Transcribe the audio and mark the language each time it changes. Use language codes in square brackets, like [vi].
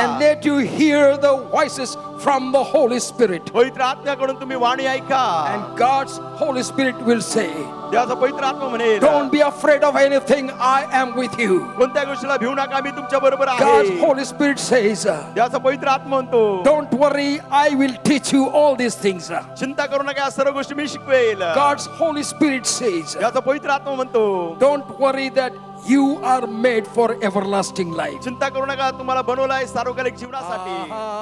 [en] and let you hear the voices from the Holy Spirit. [mr] पवित्र आत्म्याकडून तुम्ही वाणी ऐका. [en] And God's Holy Spirit will say, [mr] देवाचा पवित्र आत्मा म्हणेल, [en] don't be afraid of anything, I am with you. [mr] कोणत्या गोष्टीला भिवू नका, मी तुमच्या बरोबर [en] God's [mr] आहे. [en] Holy Spirit says, [mr] देवाचा पवित्र आत्मा म्हणतो, [en] don't worry, I will teach you all these things. [mr] चिंता करू नका, या सर्व गोष्टी मी शिकवेल. [en] God's Holy Spirit says, [mr] देवाचा पवित्र आत्मा म्हणतो, [en] don't worry that you are made for everlasting life. [mr] चिंता करू नका, तुम्हाला बनवलं आहे सार्वकालिक जीवनासाठी.